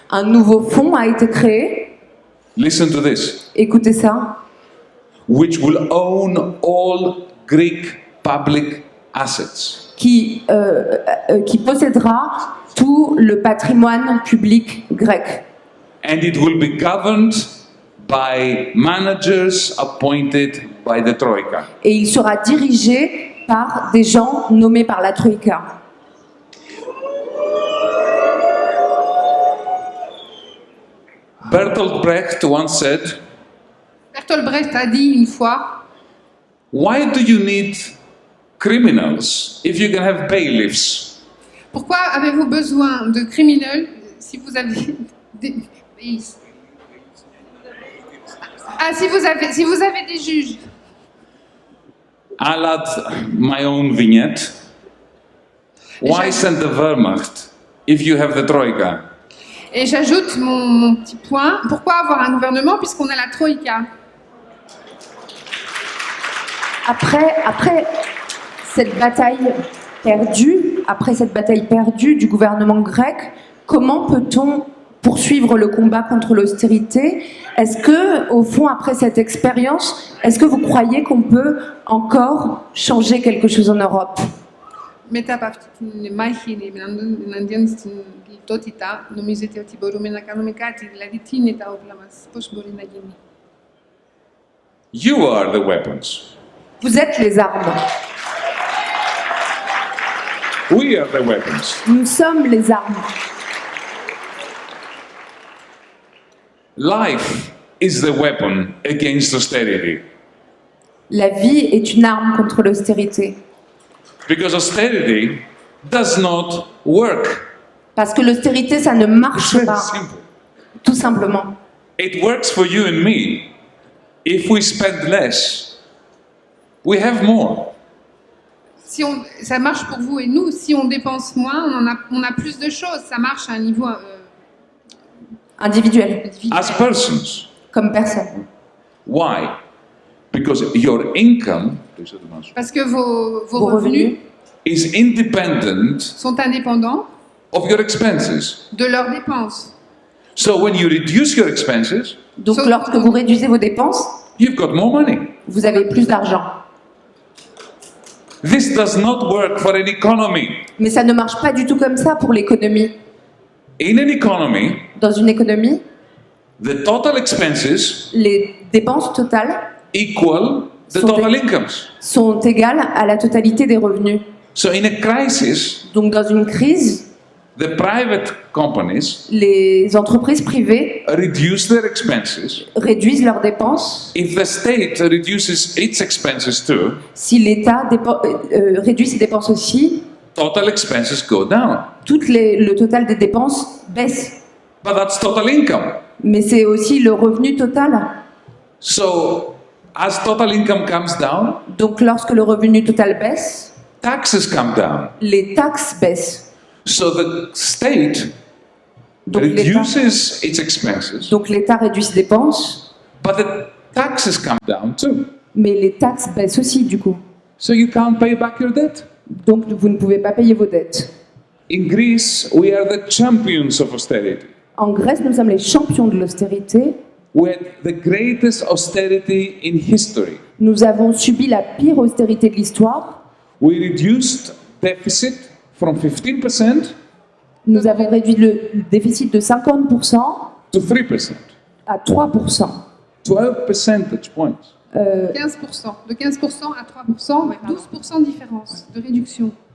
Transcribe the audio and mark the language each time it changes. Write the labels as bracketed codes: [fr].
[fr] Un nouveau fonds a été créé, [en] Listen to this. [fr] écoutez ça, [en] Which will own all Greek public assets. [fr] qui possédera tout le patrimoine public grec. [en] And it will be governed by managers appointed by the Troika. [fr] Et il sera dirigé par des gens nommés par la Troïka. [en] Bertolt Brecht once said, [fr] Bertolt Brecht a dit une fois, [en] "Why do you need criminals if you can have bailiffs?" [fr] pourquoi avez-vous besoin de criminels si vous avez des... Ah, si vous avez des juges. [en] I'll add my own vignette. Why send the Wehrmacht if you have the Troika? [fr] Et j'ajoute mon petit point. Pourquoi avoir un gouvernement puisqu'on a la Troïka? Après cette bataille perdue du gouvernement grec, comment peut-on poursuivre le combat contre l'austérité? Est-ce que, au fond, après cette expérience, est-ce que vous croyez qu'on peut encore changer quelque chose en Europe? [el] Μετά από αυτή την μάχη εναντίον στην λιτότητα, νομίζετε ότι μπορούμε να κάνουμε κάτι? Δηλαδή, τι είναι τα όπλα μας, πώς μπορεί να γίνει? [en] You are the weapons. [fr] Vous êtes les armes. [en] We are the weapons. [fr] Nous sommes les armes. [en] Life is the weapon against austerity. [fr] La vie est une arme contre l'austérité. [en] Because austerity does not work. [fr] Parce que l'austérité, ça ne [en] It's [fr] marche [en] very [fr] pas, [en] simple. [fr] tout simplement. [en] It works for you and me. If we spend less, we have more. [fr] Ça marche pour vous et nous. Si on dépense moins, on a plus de choses. Ça marche à un niveau Individuel, [en] As persons. [fr] comme personne. [en] Why? Because your income [fr] parce que vos revenus [en] is independent [fr] sont indépendants [en] of your expenses. [fr] de leurs dépenses. [en] So when you reduce your expenses, [fr] Donc Sauf- lorsque vous réduisez vos dépenses, [en] you've got more money. [fr] vous avez plus d'argent. [en] This does not work for an economy. [fr] Mais ça ne marche pas du tout comme ça pour l'économie. [en] In an economy, [fr] Dans une économie, [en] the total expenses [fr] les dépenses totales [en] equal the [fr] Sont [en] total [fr] des- [en] incomes. [fr] sont égales à la totalité des revenus. [en] So in a crisis, [fr] Donc dans une crise, [en] The private companies [fr] Les entreprises privées [en] reduce their expenses. [fr] réduisent leurs dépenses. [en] If the state reduces its expenses too, [fr] Si l'État réduit ses dépenses aussi, [en] total expenses go down. [fr] le total des dépenses baisse. [en] But that's total income. [fr] Mais c'est aussi le revenu total. [en] So, as total income comes down, [fr] Donc lorsque le revenu total baisse, [en] taxes come down. [fr] les taxes baissent. [en] So the state [fr] Donc l'État [en] reduces its expenses, [fr] réduit ses dépenses, [en] but the taxes come down too. [fr] mais les taxes baissent aussi du coup. [en] So you can't pay back your debt. [fr] Donc vous ne pouvez pas payer vos dettes. [en] In Greece, we are the champions of austerity. [fr] En Grèce, nous sommes les champions de l'austérité. [en] We had the greatest austerity in history. [fr] Nous avons subi la pire austérité de l'histoire. [en] We reduced deficit from 15% [fr] Nous avons réduit le déficit de 50% [en] to 3%. [fr] à 3%. [en] 12 percentage points. [fr] 15%. De 15% à 3%, 12% de différence, de réduction.